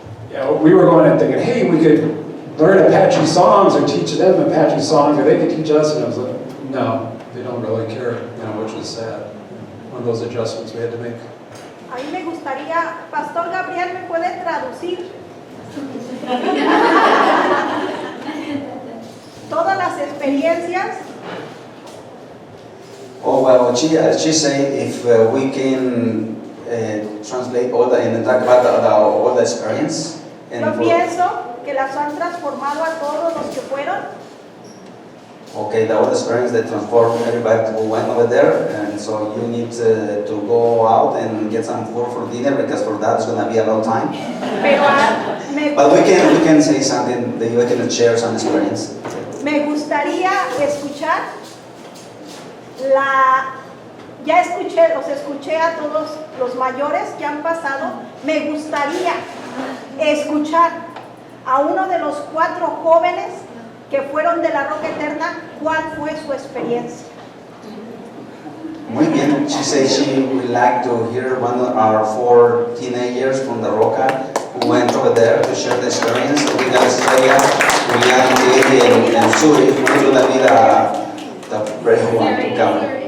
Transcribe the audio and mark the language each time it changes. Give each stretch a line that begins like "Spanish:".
English: Yeah, we were going and thinking, hey, we could learn Apache songs or teach them Apache songs, or they could teach us. And I was like, no, they don't really care, which was sad. One of those adjustments we had to make.
Spanish: A mí me gustaría, Pastor Gabriel, ¿me puede traducir? Todas las experiencias.
English: Oh, well, she said if we can translate all and talk about all the experience. And
Spanish: Yo pienso que las han transformado a todos los que fueron.
English: Okay, the old experience that transformed everybody who went over there, and so you need to go out and get some food for dinner, because for that it's going to be a long time. But we can say something, that we can share some experience.
Spanish: Me gustaría escuchar ya los escuché a todos los mayores que han pasado. Me gustaría escuchar a uno de los 4 jóvenes que fueron de la Roca Eterna, ¿cuál fue su experiencia? Muy bien.
English: She says she would like to hear one of our 4 teenagers from the Roca who went over there to share the experience. So we got Estrella, Julián, David, and Suri. Who's going to be the brave one to come?